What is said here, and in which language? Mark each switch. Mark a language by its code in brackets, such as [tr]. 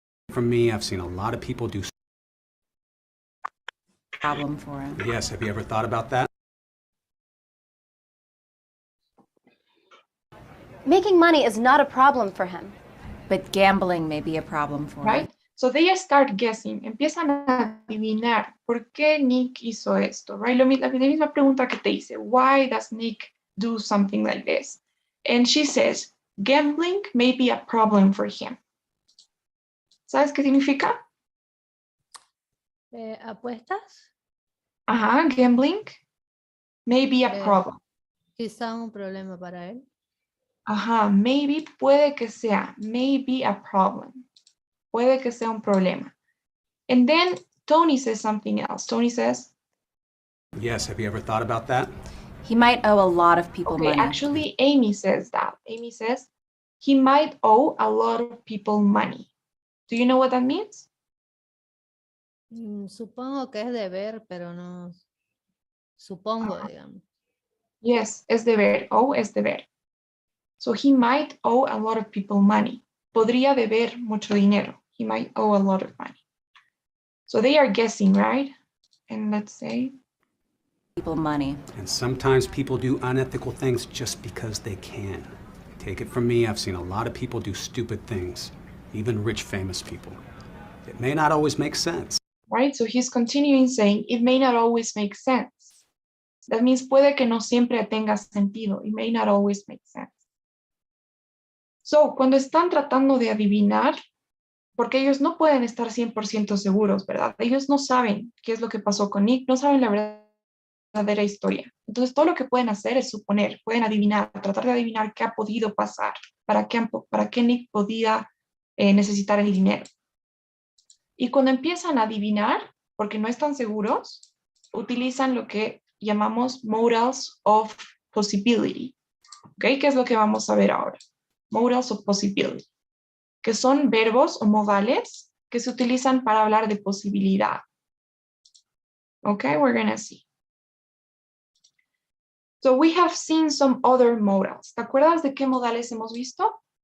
[en] For me, I've seen a lot of people do Problem for him. Yes, have you ever thought about that? Making money is not a problem for him. But gambling may be a problem for him. Right? So they start guessing. [es] Empiezan a adivinar por qué Nick hizo esto, right? La misma pregunta que te hice. [en] Why does Nick do something like this? And she says, gambling may be a problem for him. [es] ¿Sabes qué significa? ¿Apuestas? [en] Ajá, gambling may be a problem. [es] Quizá un problema para él. [en] Ajá, maybe [es] puede que sea, [en] may be a problem. [es] Puede que sea un problema. [en] And then Tony says something else. Tony says, Yes, have you ever thought about that? He might owe a lot of people okay, money. actually Amy says that. Amy says, he might owe a lot of people money. Do you know what that means? [es] Supongo que es deber, pero no. Supongo, digamos. Yes, es deber. Owe es deber. [en] So he might owe a lot of people money. [es] Podría deber mucho dinero. [en] He might owe a lot of money. So they are guessing, right? And let's say. People money. And sometimes people do unethical things just because they can. Take it from me, I've seen a lot of people do stupid things, even rich, famous people. It may not always make sense. Right? So he's continuing saying, it may not always make sense. That means [es] puede que no siempre tenga sentido. [en] It may not always make sense. [es] So, cuando están tratando de adivinar, porque ellos no pueden estar 100% seguros, ¿verdad? Ellos no saben qué es lo que pasó con Nick, no saben la verdadera historia. Entonces, todo lo que pueden hacer es suponer, pueden adivinar, tratar de adivinar qué ha podido pasar, para qué Nick podía necesitar el dinero. Y cuando empiezan a adivinar, porque no están seguros, utilizan lo que llamamos modals of possibility. ¿Ok? ¿Qué es lo que vamos a ver ahora? Modals of possibility, que son verbos o modales que se utilizan para hablar de posibilidad. [en] ¿Ok? We're gonna see. So we have seen some other modals. [es] ¿Te acuerdas de qué modales hemos visto?